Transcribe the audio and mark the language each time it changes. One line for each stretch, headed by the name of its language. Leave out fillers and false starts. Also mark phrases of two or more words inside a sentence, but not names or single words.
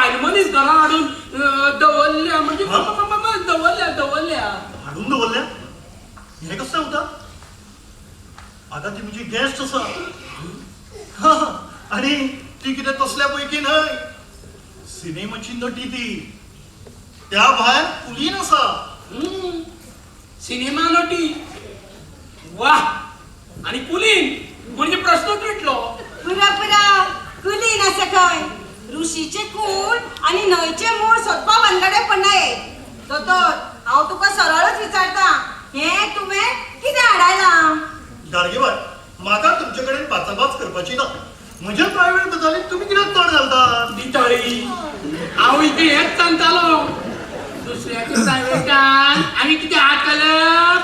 Konkani: बायलमनीस घरा हाडून दवरल्या म्हणजे दवरल्या हाडून दवरल्या हे कसं होता आता ती म्हणजे गेस्ट असा आणि ती किती तसल्या पैकी नाही सिनेमाची नटी ती त्या भायर कुलीन असा सिनेमा नटी वा आणि कुलीन म्हणजे प्रश्न पेटलो पुरा कुलीन असं काय ऋषीचे कूळ आणि न्हंयचे मूळ सोदपा वनगडे पण नाही हांव तुका सरळच विचारता हे तुवें कितें हाडायला गाडगेबाय म्हाका तुमचे कडेन पाचाबाच करपाची ना म्हज्या प्रायव्हेट गजालीक तुमी कित्याक तोंड घालता दिताळी हांव इथे हेच सांगतालो दुसऱ्याच्या प्रायव्हेटान आमी कितें आयकलं